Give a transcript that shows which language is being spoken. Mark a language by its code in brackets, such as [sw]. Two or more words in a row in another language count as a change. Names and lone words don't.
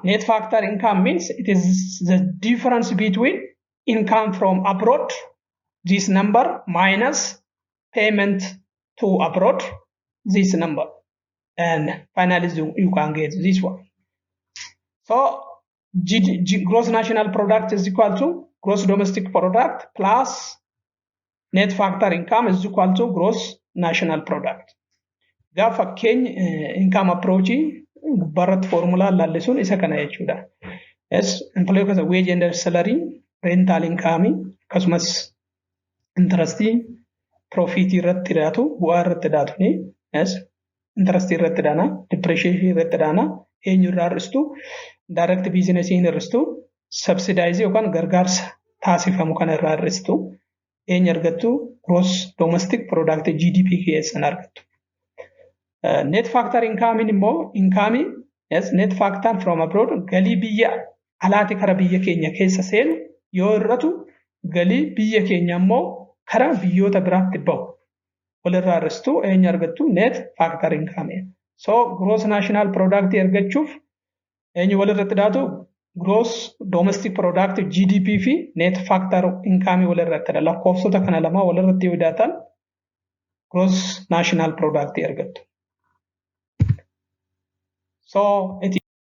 [en] Net factor income means it is the difference between income from abroad, this number, minus payment to abroad, this number. And finally, you can get this one. So gross national product is equal to gross domestic product plus net factor income is equal to gross national product. [om] Gaafa keenya [en] income approach [om] barat formula lallisuun isa kana jechuudha. [en] Yes, employee kasa wage and salary, rental income, [om] akkasumas interest, profit irratti daatu, bu'aa irratti daatu ni. Yes, interest irratti daana, depreciation irratti daana, eenyu irraa hir'istu, [en] direct business [om] hir'istu, subsidize yookaan gargaarsa taasifamu kana irraa hir'istu, eenyu argattu [en] gross domestic product GDP [om] keessan argattu. [en] Net factor income [om] immoo [en] income, yes, net factor from abroad [om] galii biyya alaati kara biyya keenya keessa seenu yoo irratu galii biyya keenya immoo kara biyyoota biraatti bahu walirraa hir'istu eenyu argattu [en] net factor income. So gross national product [om] argachuuf eenyu walirratti daatu [en] gross domestic product GDP [om] fi [en] net factor income [om] walirratti dha. Lakkoofsota kana lama walirratti yoo daatan [en] gross national product [om] argattu. So it